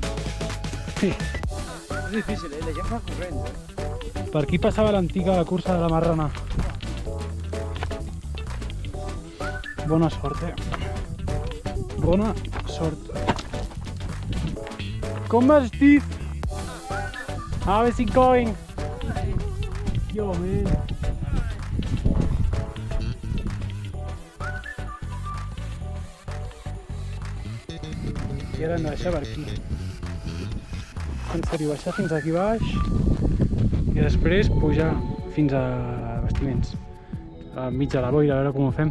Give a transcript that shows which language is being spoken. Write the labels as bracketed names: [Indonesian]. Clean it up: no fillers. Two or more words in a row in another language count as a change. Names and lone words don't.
[Catalan] Sí. És difícil, eh? La gent fa corrents, eh? Per aquí passava l'antiga cursa de la Marrana. Bona sort, eh? Bona sort. Com vas, Steve? [English] How is it going? Yo, man. [Catalan] I ara hem de baixar per aquí. En sèrio, baixar fins aquí baix i després pujar fins a Bastiments, enmig de la boira, a veure com ho fem.